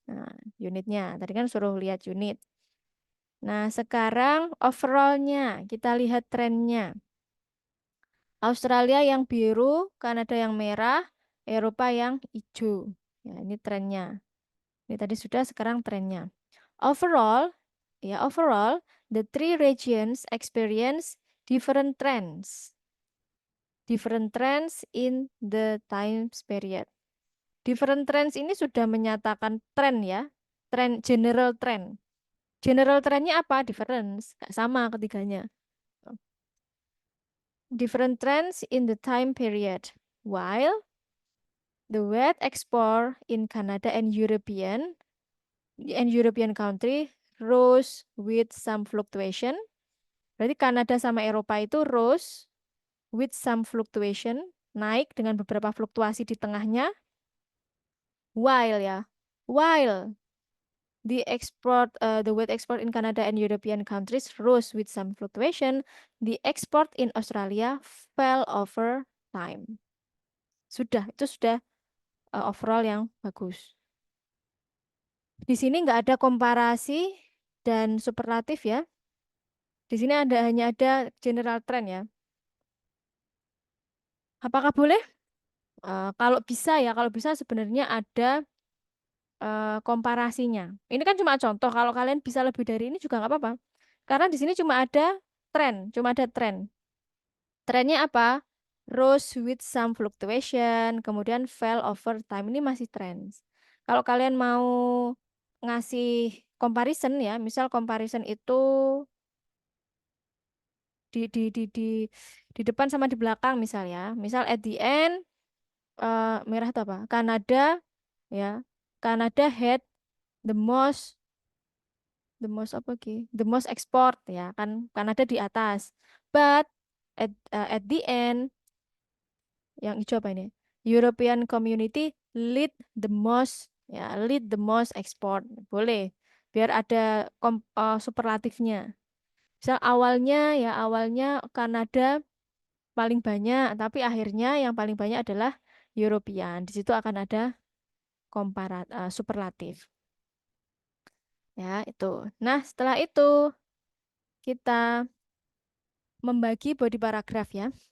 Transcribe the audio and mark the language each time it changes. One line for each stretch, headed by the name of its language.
Indonesian: Nah, unitnya. Tadi kan suruh lihat unit. Nah, sekarang overall-nya. Kita lihat trennya. Australia yang biru, Kanada yang merah, Eropa yang hijau. Ya, ini trennya. Ini tadi sudah, sekarang trennya.
English: Overall, the 3 regions experience different trends. Different trends in the time period.
Indonesian: Different trends ini sudah menyatakan tren ya. General trend. General trendnya apa? Difference. Nggak sama ketiganya.
English: Different trends in the time period. While The weight export in Canada and European country rose with some fluctuation.
Indonesian: Berarti Kanada sama Eropa itu
English: rose with some fluctuation,
Indonesian: naik dengan beberapa fluktuasi di tengahnya.
English: While ya, while the weight export in Canada and European countries rose with some fluctuation, the export in Australia fell over time.
Indonesian: Itu sudah overall yang bagus. Di sini nggak ada komparasi dan superlatif ya. Di sini hanya ada general trend ya. Apakah boleh? Kalau bisa sebenarnya ada komparasinya. Ini kan cuma contoh. Kalau kalian bisa lebih dari ini juga nggak apa-apa. Karena di sini cuma ada tren. Trennya apa?
English: Rose with some fluctuation, kemudian fell over time.
Indonesian: Ini masih tren. Kalau kalian mau ngasih comparison ya, misal comparison itu di depan sama di belakang misal ya. Misal
English: at the end
Indonesian: merah itu apa? Kanada ya.
English: Kanada had the most
Indonesian: apa ki?
English: The most export
Indonesian: ya kan Kanada di atas.
English: But at the end
Indonesian: yang hijau apa ini?
English: European Community lead the most export.
Indonesian: Boleh. Biar ada superlatifnya. Misal awalnya Kanada paling banyak, tapi akhirnya yang paling banyak adalah European. Di situ akan ada superlatif. Ya, itu. Nah, setelah itu kita membagi body paragraph ya.